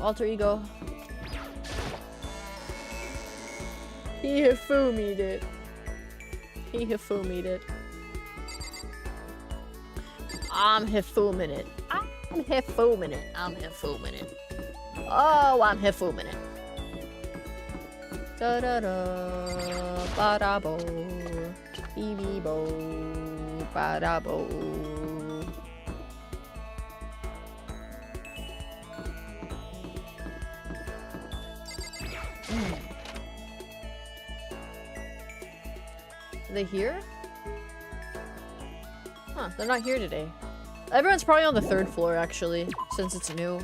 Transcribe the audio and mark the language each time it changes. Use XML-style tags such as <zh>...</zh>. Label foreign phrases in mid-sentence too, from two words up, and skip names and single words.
<en>Alter Ego. He Hifumi'd it. He Hifumi'd it. I'm Hifumin' it. I'm Hifumin' it. I'm Hifumin' it. Oh, I'm Hifumin' it. Da da da. Ba da bo. Bee bee bo. Ba da bo. Are they here? Huh, they're not here today. Everyone's probably on the 3rd floor, actually, since it's new.</en>